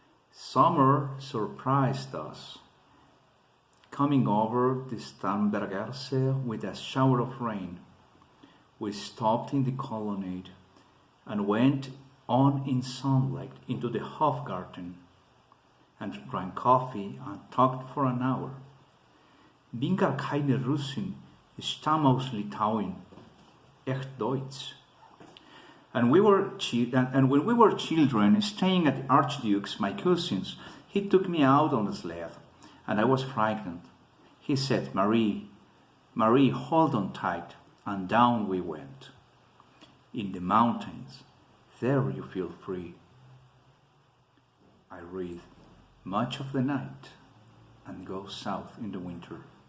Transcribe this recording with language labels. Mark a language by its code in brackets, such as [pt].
[en] Summer surprised us, coming over the Starnbergerse with a shower of rain. We stopped in the colonnade and went on in sunlight into the Hofgarten and drank coffee and talked for an hour. [de] Bin gar keine Russin, ich stamme aus Litauen, echt Deutsch. [en] And when we were children, staying at the Archduke's, my cousins, he took me out on the sled, and I was frightened. He said, Marie, hold on tight, and down we went. In the mountains, there you feel free. I read much of the night and go south in the winter.